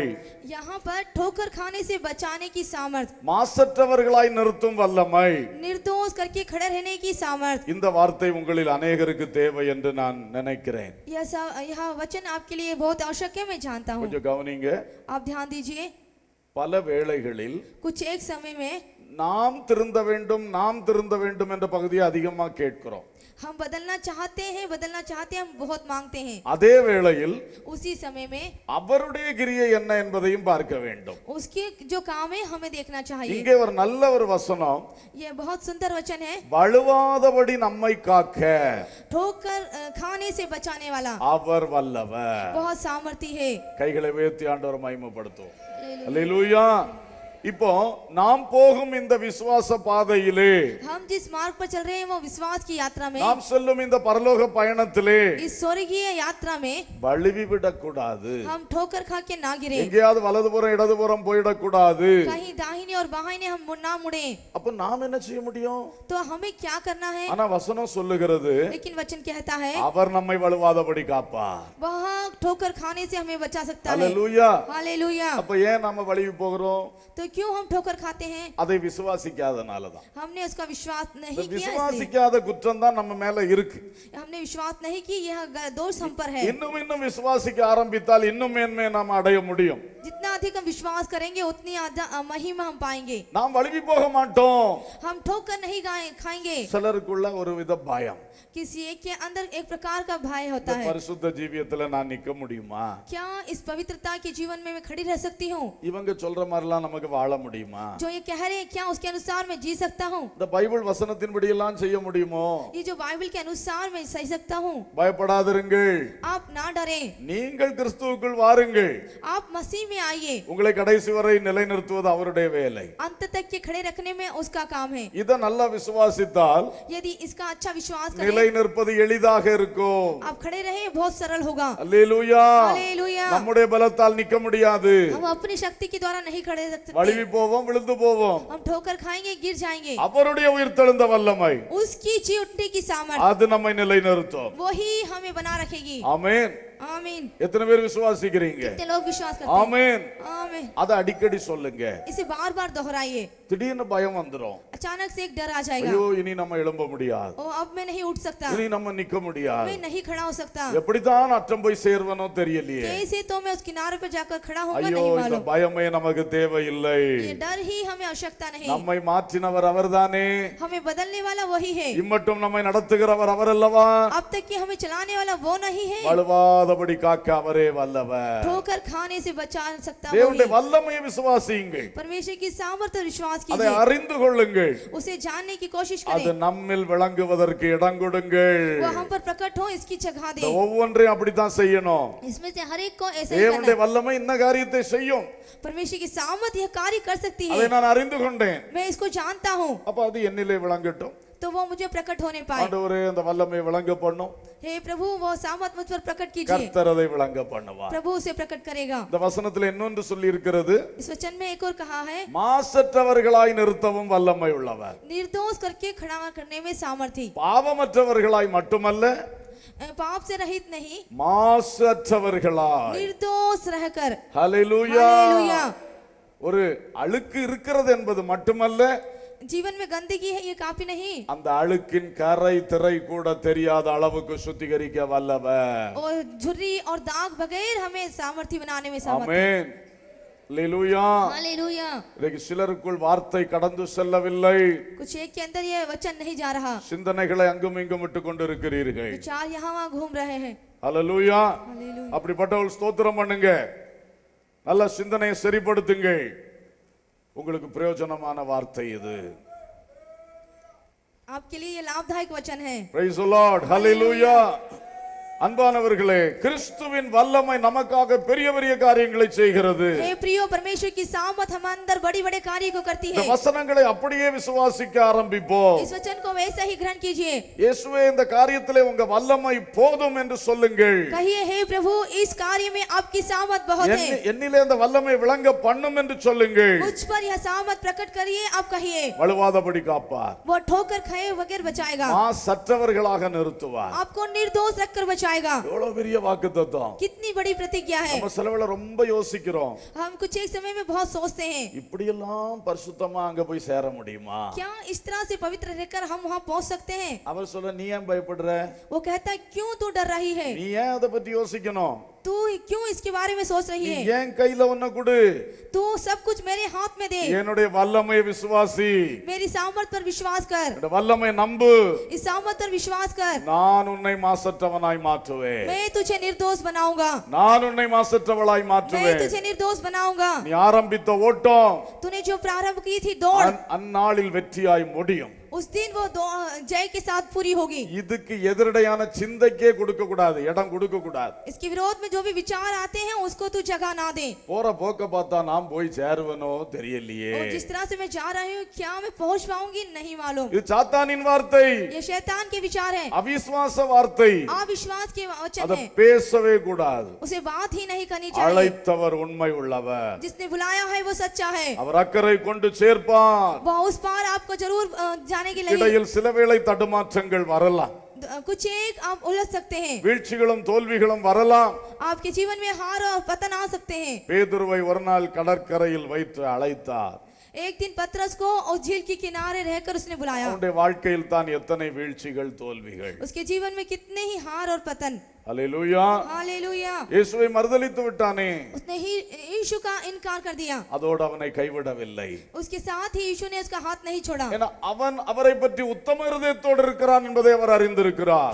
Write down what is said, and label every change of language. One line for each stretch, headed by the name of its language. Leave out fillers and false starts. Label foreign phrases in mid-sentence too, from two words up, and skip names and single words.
Hindi: यहाँ पर ठोकर खाने से बचाने की सामर्थ,
Tamil: மாசற்றவர்களாய் நிறுத்தும் வல்லமை.
Hindi: निर्दोष करके खड़े रहने की सामर्थ।
Tamil: இந்த வார்த்தை உங்களில் अनेகருக்கு தேவை என்று நான் நினைக்கிறேன்.
Hindi: यह वचन आपके लिए बहुत आवश्यक है, मैं जानता हूँ।
Tamil: கொஞ்சம் கவனிங்க.
Hindi: आप ध्यान दीजिए।
Tamil: பல வேளைகளில்
Hindi: कुछ एक समय में
Tamil: நாம் திருந்த வேண்டும் என்ற பகுதியை அதிகமா கேட்கிறோம்.
Hindi: हम बदलना चाहते हैं, हम बहुत मांगते हैं।
Tamil: அதே வேளையில்
Hindi: उसी समय में
Tamil: அவருடைய கிரியை என்ன என்பதையும் பார்க்க வேண்டும்.
Hindi: उसके जो काम है हमें देखना चाहिए।
Tamil: இங்கே ஒரு நல்ல ஒரு வசனம்,
Hindi: ये बहुत सुंदर वचन है,
Tamil: வழுவாதபடி நம்மை காக்க
Hindi: ठोकर खाने से बचाने वाला
Tamil: அவர் வல்லவர்.
Hindi: बहुत सामर्थी है।
Tamil: கைகளை உயர்த்தி ஆண்டவரை மகிமைப்படுத்துவோம். அல்லேலூயா. இப்போ நாம் போகும் இந்த விசுவாச பாதையிலே,
Hindi: हम जिस मार्ग पर चल रहे हैं वो विश्वास की यात्रा में,
Tamil: நாம் செல்லும் இந்த பரலோக பயணத்திலே
Hindi: इस स्वर्गीय यात्रा में
Tamil: வழுவி விடக்கூடாது.
Hindi: हम ठोकर खा के ना गिरे,
Tamil: எங்கேயாவது வலதுபுறம் இடதுபுறம் போயிடக்கூடாது.
Hindi: कहीं दाहिने और बाहिने हम ना मुड़े।
Tamil: அப்ப நாம் என்ன செய்ய முடியும்?
Hindi: तो हमें क्या करना है?
Tamil: ஆனா வசனம் சொல்லுகிறது,
Hindi: लेकिन वचन कहता है
Tamil: அவர் நம்மை வழுவாதபடி காப்பார்.
Hindi: वह ठोकर खाने से हमें बचा सकता है।
Tamil: அல்லேலூயா.
Hindi: हालेलुया।
Tamil: அப்ப ஏன் நாம வழுவி போகிறோம்?
Hindi: तो क्यों हम ठोकर खाते हैं?
Tamil: அதை விசுவாசிக்காதனாலதான்.
Hindi: हमने उसका विश्वास नहीं
Tamil: இந்த
Hindi: किया, इसलिए।
Tamil: விசுவாசிக்காத குற்றம் தான் நம்ம மேல இருக்கு.
Hindi: हमने विश्वास नहीं कि यह दोष हम पर है।
Tamil: இன்னும் விசுவாசிக்க ஆரம்பித்தால் இன்னும் மேன்மை நாம் அடைய முடியும்.
Hindi: जितना अधिक हम विश्वास करेंगे उतनी महिमा हम पाएंगे।
Tamil: நாம் வழுவி போக மாட்டோம்.
Hindi: हम ठोकर नहीं खाएंगे।
Tamil: சிலருக்குள்ள ஒரு வித பயம்,
Hindi: किसी एक के अंदर एक प्रकार का भय होता
Tamil: இந்த
Hindi: है,
Tamil: பரிசுத்த ஜீவியத்துல நான் நிக்க முடியுமா?
Hindi: क्या इस पवित्रता के जीवन में मैं खड़ी रह सकती हूँ?
Tamil: இவங்க சொல்ற மாதிரிலாம் நமக்கு வாழ முடியுமா?
Hindi: जो ये कह रहे हैं क्या उसके अनुसार मैं जी सकता हूँ?
Tamil: இந்த பைபிள் வசனத்தின்படி எல்லாம் செய்ய முடியுமோ?
Hindi: ये जो बाइबल के अनुसार मैं सही सकता हूँ?
Tamil: பயப்படாதிருங்கள்.
Hindi: आप ना डरे,
Tamil: நீங்கள் கிறிஸ்துவுக்குள் வாருங்கள்.
Hindi: आप मसीह में आइए।
Tamil: உங்களை கடைசி வரை நிலைநிறுத்துவது அவருடைய வேலை.
Hindi: अंत तक के खड़े रखने में उसका काम है।
Tamil: இத நல்லா விசுவாசித்தால்
Hindi: यदि इसका अच्छा विश्वास करें,
Tamil: நிலை நிற்பது எளிதாக இருக்கும்.
Hindi: आप खड़े रहे बहुत सरल होगा।
Tamil: அல்லேலூயா.
Hindi: हालेलुया।
Tamil: நம்முடைய பலத்தால் நிக்க முடியாது.
Hindi: हम अपनी शक्ति के द्वारा नहीं खड़े रह सकते।
Tamil: வழுவி போவோம், விழுந்து போவோம்.
Hindi: हम ठोकर खाएंगे, गिर जाएंगे।
Tamil: அவருடைய உயிர்த்தெழுந்த வல்லமை
Hindi: उसकी जी उठने की सामर्थ
Tamil: அது நம்மை நிலைநிறுத்தும்.
Hindi: वही हमें बना रखेगी।
Tamil: ஆமென்.
Hindi: आमीन।
Tamil: எத்தனை பேர் விசுவாசிக்கிறீங்க?
Hindi: कितने लोग विश्वास करते हैं?
Tamil: ஆமென்.
Hindi: आमीन।
Tamil: அத அடிக்கடி சொல்லுங்க.
Hindi: इसे बार बार दोहराइए।
Tamil: திடீர்னு பயம் வந்துரும்.
Hindi: अचानक से एक डर आ जाएगा,
Tamil: ஐயோ இனி நம்ம எழும்ப முடியாது,
Hindi: ओ अब मैं नहीं उठ सकता,
Tamil: இனி நம்ம நிக்க முடியாது,
Hindi: मैं नहीं खड़ा हो सकता,
Tamil: எப்படித்தான் அற்றம் போய் சேர்வனோ தெரியலையே.
Hindi: कैसे तो मैं उस किनारे पर जाकर खड़ा होऊंगा
Tamil: ஐயோ
Hindi: नहीं
Tamil: இந்த
Hindi: मालूम।
Tamil: பயமே நமக்கு தேவையில்லை.
Hindi: ये डर ही हमें आवश्यकता नहीं।
Tamil: நம்மை மாற்றினவர் அவர்தானே,
Hindi: हमें बदलने वाला वही है,
Tamil: இம்மட்டும் நம்மை நடத்துகிறவர் அவர் அல்லவா?
Hindi: अब तक कि हमें चलाने वाला वो नहीं है,
Tamil: வழுவாதபடி காக்க அவரே வல்லவர்.
Hindi: ठोकर खाने से बचा सकता
Tamil: தேவனுடைய
Hindi: वही।
Tamil: வல்லமையை விசுவாசியுங்கள்.
Hindi: परमेश्वर की सामर्थ्य विश्वास
Tamil: அதை
Hindi: कीजिए,
Tamil: அறிந்து கொள்ளுங்கள்.
Hindi: उसे जानने की कोशिश
Tamil: அது
Hindi: करें,
Tamil: நம்மில் விளங்குவதற்கு இடம் கொடுங்கள்.
Hindi: वो हम पर प्रकट हो इसकी जगह
Tamil: இந்த
Hindi: दे।
Tamil: ஒவ்வொன்றையும் அப்படித்தான் செய்யணும்.
Hindi: इसमें से हर एक को ऐसा ही
Tamil: தேவனுடைய
Hindi: करना।
Tamil: வல்லமை இந்த காரியத்தை செய்யும்.
Hindi: परमेश्वर की सामर्थ्य यह कार्य कर सकती
Tamil: அதை
Hindi: है,
Tamil: நான் அறிந்து கொண்டேன்.
Hindi: मैं इसको जानता हूँ।
Tamil: அப்ப அது என்னிலே விளங்கட்டும்.
Hindi: तो वो मुझे प्रकट होने पाए।
Tamil: ஆண்டவரே அந்த வல்லமை விளங்க பண்ணும்.
Hindi: हे प्रभु वो सामर्थ मुझ पर प्रकट कीजिए।
Tamil: கர்த்தர் அதை விளங்க பண்ணுவார்.
Hindi: प्रभु उसे प्रकट करेगा।
Tamil: இந்த வசனத்தில் இன்னொன்று சொல்லி இருக்கிறது,
Hindi: इस वचन में एक और कहा है,
Tamil: மாசற்றவர்களாய் நிறுத்தவும் வல்லமை உள்ளவர்.
Hindi: निर्दोष करके खड़ा करने में सामर्थी।
Tamil: பாவமற்றவர்களாய் மட்டுமல்ல,
Hindi: पाप से रहित नहीं,
Tamil: மாசற்றவர்களாய்,
Hindi: निर्दोष रहकर।
Tamil: ஹalleluya.
Hindi: हालेलुया।
Tamil: ஒரு அழுக்கு இருக்கிறது என்பது மட்டுமல்ல,
Hindi: जीवन में गंदगी है ये काफी नहीं,
Tamil: அந்த அழுக்கின் கரை திரை கூட தெரியாத அளவுக்கு சுத்திகரிக்க வல்லவர்.
Hindi: और झुर्री और दाग बगैर हमें सामर्थी बनाने में सामर्थी।
Tamil: ஆமென். ஹalleluya.
Hindi: हालेलुया।
Tamil: இன்னைக்கு சிலருக்குள் வார்த்தை கடந்து செல்லவில்லை.
Hindi: कुछ एक के अंदर ये वचन नहीं जा रहा,
Tamil: சிந்தனைகளை அங்கும் இங்கும் விட்டு கொண்டிருக்கிறீர்கள்.
Hindi: विचार यहाँ वहाँ घूम रहे हैं।
Tamil: ஹalleluya.
Hindi: हालेलुया।
Tamil: அப்படிப்பட்டவர்கள் ஸ்தோத்திரம் பண்ணுங்க, நல்ல சிந்தனையை சரிப்படுத்துங்க. உங்களுக்கு பிரயோஜனமான வார்த்தை இது.
Hindi: आपके लिए ये लाभदायक वचन है।
English: Praise the Lord. Hallelujah.
Tamil: அன்பானவர்களே, கிறிஸ்துவின் வல்லமை நமக்காக பெரிய பெரிய காரியங்களை செய்கிறது.
Hindi: हे प्रियो, परमेश्वर की सामर्थ हम अंदर बड़ी बड़े कार्य को करती
Tamil: இந்த
Hindi: है।
Tamil: வசனங்களை அப்படியே விசுவாசிக்க ஆரம்பிப்போம்.
Hindi: इस वचन को वैसा ही ग्रहण कीजिए।
Tamil: இயேசுவே, இந்த காரியத்திலே உங்க வல்லமை போதும் என்று சொல்லுங்கள்.
Hindi: कहिए, हे प्रभु इस कार्य में आपकी सामर्थ बहुत है।
Tamil: என்னிலே இந்த வல்லமை விளங்க பண்ணும் என்று சொல்லுங்கள்.
Hindi: मुझ पर यह सामर्थ प्रकट करिए, आप कहिए।
Tamil: வழுவாதபடி காப்பார்,
Hindi: वो ठोकर खाए बगैर बचाएगा,
Tamil: சற்றவர்களாக நிறுத்துவார்.
Hindi: आपको निर्दोष रखकर बचाएगा।
Tamil: எவ்வளவு பெரிய வாக்குத்தத்தம்.
Hindi: कितनी बड़ी प्रतिज्ञा है।
Tamil: நம்ம சிலவேளை ரொம்ப யோசிக்கிறோம்,
Hindi: हम कुछ एक समय में बहुत सोचते हैं,
Tamil: இப்படி எல்லாம் பரிசுத்தமா அங்க போய் சேர முடியுமா?
Hindi: क्या इस तरह से पवित्र रहकर हम वहाँ पहुँच सकते हैं?
Tamil: அவர் சொல்ல, நீ ஏன் பயப்படுற?
Hindi: वो कहता है, क्यों तू डर रही है?
Tamil: நீ ஏன் அதை பத்தி யோசிக்கணும்?
Hindi: तू क्यों इसके बारे में सोच रही
Tamil: நீ
Hindi: है?
Tamil: ஏன் கையில ஒன்ன கொடு?
Hindi: तू सब कुछ मेरे हाथ में दे।
Tamil: என்னுடைய வல்லமை விசுவாசி,
Hindi: मेरी सामर्थ पर विश्वास कर।
Tamil: என்னுடைய வல்லமை நம்பு.
Hindi: इस सामर्थ पर विश्वास कर।
Tamil: நான் உன்னை மாசற்றவனாய் மாற்றுவேன்.
Hindi: मैं तुझे निर्दोष बनाऊंगा।
Tamil: நான் உன்னை மாசற்றவளாய்
Hindi: मैं
Tamil: மாற்றுவேன்.
Hindi: तुझे निर्दोष बनाऊंगा।
Tamil: நீ ஆரம்பித்த ஓட்டம்
Hindi: तूने जो प्रारंभ की थी दौड़,
Tamil: அந்நாளில் வெற்றியாய் முடியும்.
Hindi: उस दिन वो जय के साथ पूरी होगी।
Tamil: இதுக்கு எதிரடையான சிந்தைக்கே கொடுக்க கூடாது, இடம் கொடுக்க கூடாது.
Hindi: इसके विरोध में जो भी विचार आते हैं उसको तू जगह ना दे।
Tamil: போற போக்க பார்த்தா நாம் போய் சேருவனோ தெரியலையே.
Hindi: और जिस तरह से मैं जा रही हूँ, क्या मैं पहुंच पाऊंगी? नहीं मालूम।
Tamil: இது சாத்தானின் வார்த்தை,
Hindi: ये शैतान के विचार है,
Tamil: அவிசுவாச வார்த்தை.
Hindi: अविश्वास के वचन
Tamil: அதை
Hindi: है,
Tamil: பேசவே கூடாது.
Hindi: उसे बात ही नहीं करनी चाहिए।
Tamil: அழைத்தவர் உண்மை உள்ளவர்,
Hindi: जिसने बुलाया है वो सच्चा है,
Tamil: அவர் அக்கறை கொண்டு சேர்ப்பார்.
Hindi: वह उस पार आपको जरूर जाने के लिए।
Tamil: இடையில் சில வேளை தடுமாற்றங்கள் வரலாம்,
Hindi: कुछ एक आप उलझ सकते हैं,
Tamil: வீழ்ச்சிகளும் தோல்விகளும் வரலாம்.
Hindi: आपके जीवन में हार और पतन आ सकते हैं।
Tamil: பேதுருவை ஒரு நாள் கடற்கரையில் வைத்து அழைத்தார்.
Hindi: एक दिन पतरस को उस झील के किनारे रहकर उसने बुलाया।
Tamil: அவனுடைய வாழ்க்கையில் தான் எத்தனை வீழ்ச்சிகள் தோல்விகள்.
Hindi: उसके जीवन में कितने ही हार और पतन।
Tamil: ஹல்லேலூயா.
Hindi: हालेलुया।
Tamil: இயேசுவை மறுதலித்து விட்டானே,
Hindi: उसने ही यीशु का इनकार कर दिया,
Tamil: அதோடு அவனை கைவிடவில்லை.
Hindi: उसके साथ ही यीशु ने उसका हाथ नहीं छोड़ा,
Tamil: ஏன்னா அவன் அவரை பற்றி உத்தம இருதயத்தோடு இருக்கிறான் என்பதை அவர் அறிந்திருக்கிறார்.